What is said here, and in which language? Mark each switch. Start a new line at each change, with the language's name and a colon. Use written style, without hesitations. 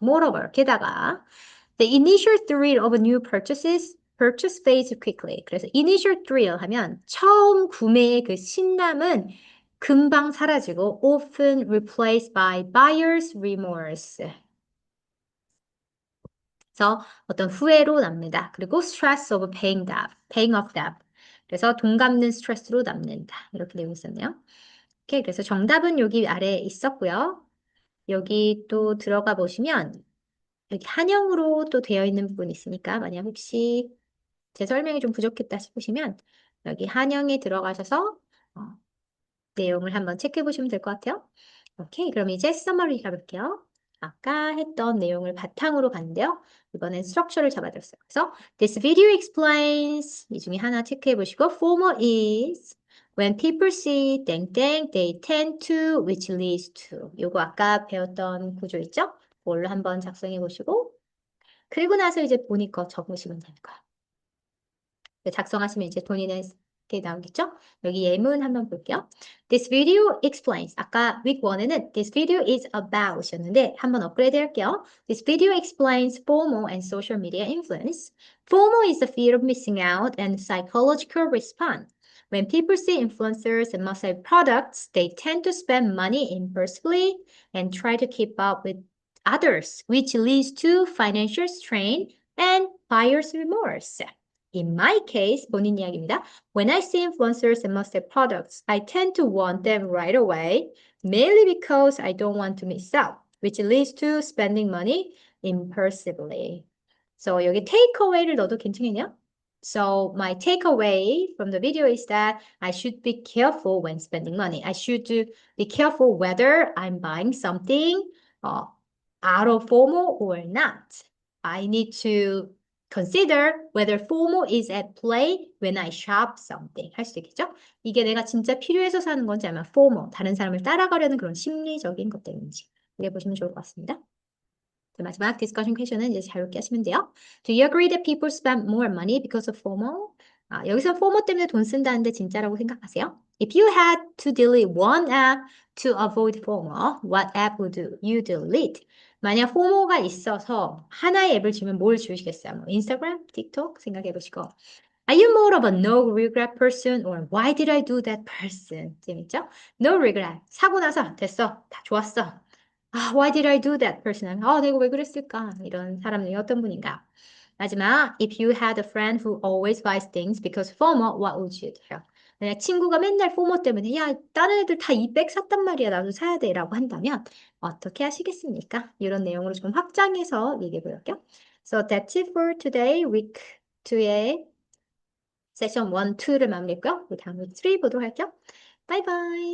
English: Moreover,
Korean: 게다가
English: the initial thrill of new purchase fades quickly.
Korean: 그래서 initial thrill 하면 처음 구매의 그 신남은 금방 사라지고
English: often replaced by buyer's remorse.
Korean: 그래서 어떤 후회로 남는다.
English: 그리고 stress of paying off debt.
Korean: 그래서 돈 갚는 스트레스로 남는다. 이렇게 되어 있었네요. 오케이, 그래서 정답은 여기 아래에 있었고요. 여기 또 들어가 보시면 여기 한영으로 또 되어 있는 부분이 있으니까 만약 혹시 제 설명이 좀 부족했다 싶으시면 여기 한영에 들어가셔서 어, 내용을 한번 체크해 보시면 될 것 같아요. 오케이, 그럼 이제 서머리 가볼게요. 아까 했던 내용을 바탕으로 갔는데요. 이번엔 스트럭처를 잡아줬어요.
English: 그래서 this video explains
Korean: 이 중에 하나 체크해 보시고
English: formal is when people see 땡땡 they tend to which leads to
Korean: 요거 아까 배웠던 구조 있죠? 그걸로 한번 작성해 보시고 그리고 나서 이제 본인 거 적으시면 되는 거예요. 작성하시면 이제 돈이는 게 나오겠죠? 여기 예문 한번 볼게요.
English: This video explains.
Korean: 아까 week 1에는
English: this video is about
Korean: 였는데 한번 업그레이드 할게요.
English: This video explains FOMO and social media influence. FOMO is the fear of missing out and psychological response. When people see influencers and must-have products, they tend to spend money impulsively and try to keep up with others, which leads to financial strain and buyer's remorse. In my case,
Korean: 본인 이야기입니다.
English: When I see influencers and must-have products, I tend to want them right away, mainly because I don't want to miss out, which leads to spending money impulsively.
Korean: So 여기 takeaway를 넣어도 괜찮겠냐?
English: So my takeaway from the video is that I should be careful when spending money. I should be careful whether I'm buying something out of FOMO or not. I need to consider whether FOMO is at play when I shop something.
Korean: 할 수 있겠죠? 이게 내가 진짜 필요해서 사는 건지 아니면 FOMO, 다른 사람을 따라가려는 그런 심리적인 것 때문인지. 이게 보시면 좋을 것 같습니다. 마지막 디스커션 퀘션은 이제 자유롭게 하시면 돼요.
English: Do you agree that people spend more money because of FOMO?
Korean: 여기서 포모 때문에 돈 쓴다는데 진짜라고 생각하세요?
English: If you had to delete one app to avoid FOMO, what app would you delete?
Korean: 만약 포모가 있어서 하나의 앱을 지우면 뭘 지우시겠어요? 뭐 인스타그램, 틱톡 생각해 보시고.
English: Are you more of a no regret person or why did I do that person?
Korean: 재밌죠? No regret. 사고 나서 됐어. 다 좋았어.
English: Why did I do that person?
Korean: 내가 왜 그랬을까? 이런 사람이 어떤 분인가?
English: 마지막, if you had a friend who always buys things because FOMO, what would you do?
Korean: 만약 친구가 맨날 포모 때문에 야, 다른 애들 다 이 백 샀단 말이야. 나도 사야 돼. 라고 한다면 어떻게 하시겠습니까? 이런 내용으로 좀 확장해서 얘기해 볼게요.
English: So that's it for today.
Korean: week 2의 세션 1, 2를 마무리했고요. 다음 week 3 보도록 할게요. 바이바이.